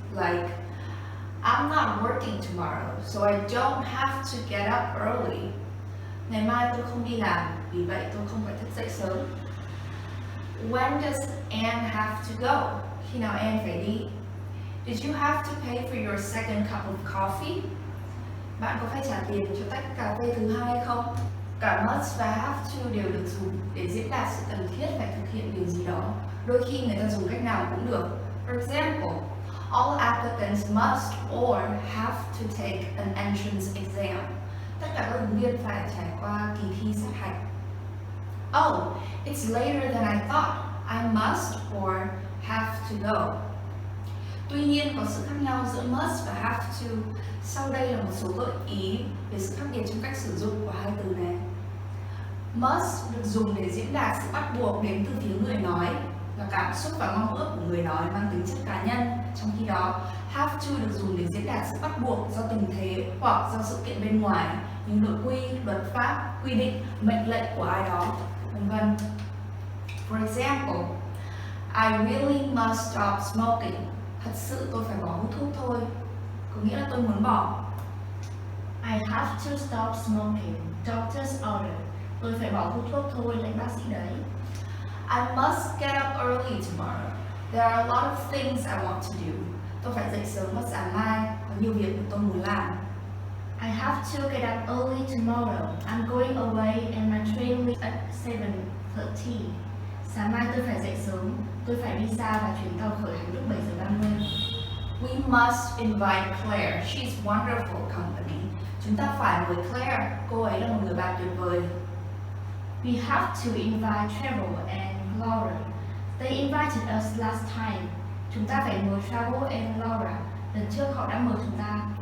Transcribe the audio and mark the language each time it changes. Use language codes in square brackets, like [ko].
[en] Like, I'm not working tomorrow, so I don't have to get up early. [vi] Ngày mai tôi không đi làm, vì vậy tôi không phải thức dậy sớm. [en] When does Anne have to go? [vi] Khi nào Anne phải đi? [en] Did you have to pay for your second cup of coffee? [vi] Bạn có phải trả tiền cho tách cà phê thứ hai không? Cả must và have to đều được dùng để diễn đạt sự cần thiết phải thực hiện điều gì đó. Đôi khi người ta dùng cách nào cũng được. [en] For example, all applicants must or have to take an entrance exam. [vi] Tất cả các ứng viên phải trải qua kỳ thi sát hạch. [en] Oh, it's later than I thought. I must or have to go. [vi] Tuy nhiên, có sự khác nhau giữa must và have to. Sau đây là một số gợi ý về sự khác biệt trong cách sử dụng của hai từ này. Must được dùng để diễn đạt sự bắt buộc đến từ phía người nói, là cảm xúc và mong ước của người nói mang tính chất cá nhân. Trong khi đó, have to được dùng để diễn đạt sự bắt buộc do tình thế hoặc do sự kiện bên ngoài như nội quy, luật pháp, quy định, mệnh lệnh của ai đó, v.v. [en] For example, I really must stop smoking. [vi] Thật sự tôi phải bỏ hút thuốc thôi. Có nghĩa là tôi muốn bỏ. [en] I have to stop smoking. Doctor's order. [vi] Tôi phải bỏ hút thuốc thôi, lệnh bác sĩ đấy. [en] I must get up early tomorrow. There are a lot of things I want to do. [vi] Tôi phải dậy sớm vào sáng mai, có nhiều việc mà tôi muốn làm. [en] I have to get up early tomorrow. I'm going away and my train leaves at 7:30. [vi] Sáng mai tôi phải dậy sớm. Tôi phải đi xa và chuyến tàu khởi hành lúc 7 giờ 30. [en] We must invite Claire. She's wonderful company. [vi] Chúng ta phải mời Claire. Cô ấy là một người bạn tuyệt vời. [en] We have to invite Trevor and Laura. They invited us last time. [vi] Chúng ta phải mời Trevor and Laura. Lần trước họ đã mời chúng ta.